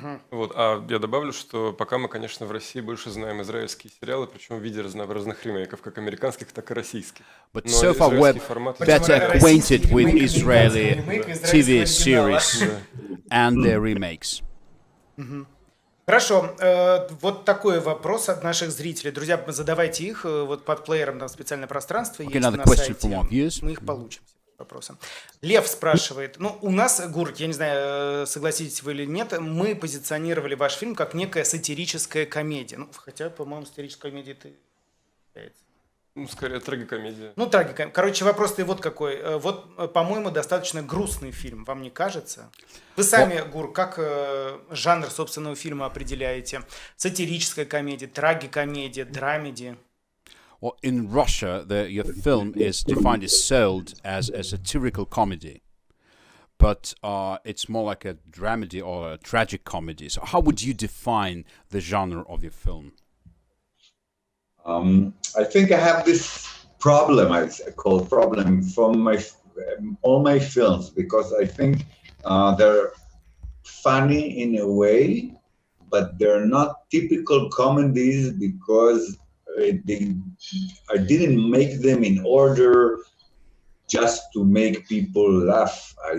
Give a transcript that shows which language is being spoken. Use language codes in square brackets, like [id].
[ru] Вот, а я добавлю, что пока мы, конечно, в России больше знаем израильские сериалы, причем в виде разнообразных ремейков, как американских, так и российских. [en] But so far we're better acquainted with Israeli TV series and their remakes. [ru] Хорошо, вот такой вопрос от наших зрителей. Друзья, задавайте их, вот под плеером там специальное пространство есть на сайте, мы их получим. Вопросом. Лев спрашивает, ну, у нас, Гур, я не знаю, согласитесь вы или нет, мы позиционировали ваш фильм как некая сатирическая комедия. Ну, хотя, по-моему, сатирическая комедия это является. Ну, скорее, трагикомедия. Ну, трагикомедия. Короче, вопрос-то вот какой. Вот, по-моему, достаточно грустный фильм, вам не кажется? Вы сами, Гур, как жанр собственного фильма определяете? Сатирическая комедия, трагикомедия, драмеди? [en] Well, in Russia, your film is defined, is sold as a satirical comedy, but it's more like a dramedy or a tragic comedy. So how would you define the genre of your film? I think I have this problem, I call problem, from all my films, because I think they're funny in a way, but they're not typical comedies because I didn't make them in order just to make people laugh.